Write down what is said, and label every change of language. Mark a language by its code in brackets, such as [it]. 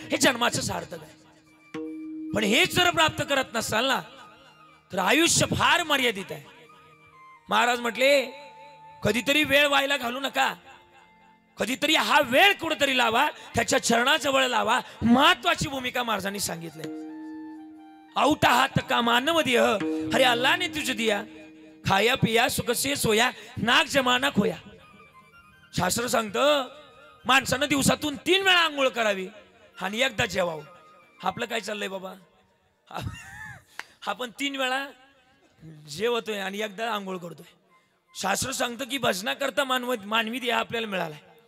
[mr] हे जन्माचं सार्थक आहे. पण हेच जर प्राप्त करत नसाल ना तर आयुष्य फार मर्यादित आहे. महाराज म्हटले, कधीतरी वेळ व्हायला घालू नका. कधीतरी हा वेळ कुठेतरी लावा, त्याच्या चरणाजवळ लावा. महत्वाची भूमिका महाराजांनी सांगितली. [hi] औटा हात का मानव देह, अरे अल्लाह ने तुझे दिया, खाया पिया सुख से सोया, नाक जमाना खोया. [mr] शास्त्र सांगतं माणसानं दिवसातून 3 वेळा आंघोळ करावी आणि एकदा जेवावं. आपलं काय चाललंय बाबा, आपण 3 वेळा जेवतोय आणि एकदा आंघोळ करतोय. शास्त्र सांगतं की भजनाकरता मानवी देह आपल्याला मिळालाय.